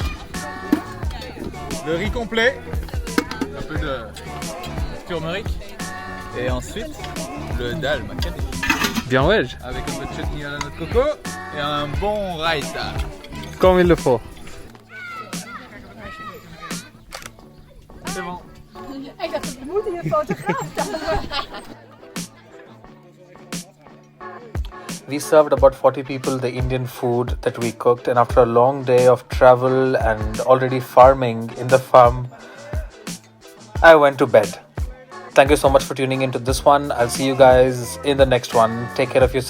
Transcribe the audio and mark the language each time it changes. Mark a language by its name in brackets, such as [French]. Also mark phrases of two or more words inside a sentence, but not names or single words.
[French] Le riz complet. Un peu de turmeric. Et ensuite, le dal makhani. Bien wedge. Avec un peu de chutney à la noix de coco et un bon raita. Comme il le faut. C'est bon. [Dutch] Ik dacht, we moeten je fotograaf. [English] We served about 40 people the Indian food that we cooked, and after a long day of travel and already farming in the farm, I went to bed. Thank you so much for tuning into this one. I'll see you guys in the next one.